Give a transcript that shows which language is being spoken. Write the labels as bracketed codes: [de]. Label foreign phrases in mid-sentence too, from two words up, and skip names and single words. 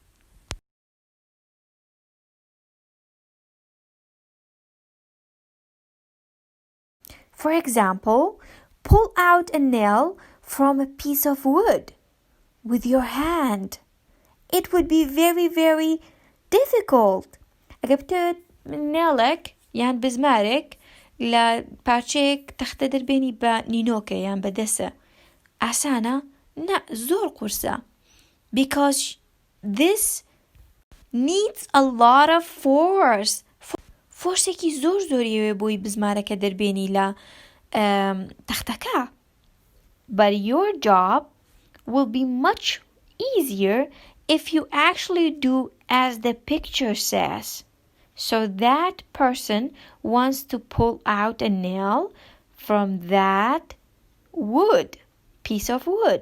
[en] For example, pull out a nail from a piece of wood with your hand. It would be very, very difficult. [ckb] اگه بتوێت نێڵێک یان بزمارێک لە پارچەیەک تەختە دەربێنی بە نینۆکە یان بە دەسە ئاسانە؟ نا، زۆر قورسە. [en] Because this needs a lot of force. [ckb] فۆرسێکی زۆر زۆریەوێ بۆی بزمارەکە دەربێنی لە تەختەکە. [en] But your job will be much easier if you actually do as the picture says. So that person wants to pull out a nail from that piece of wood.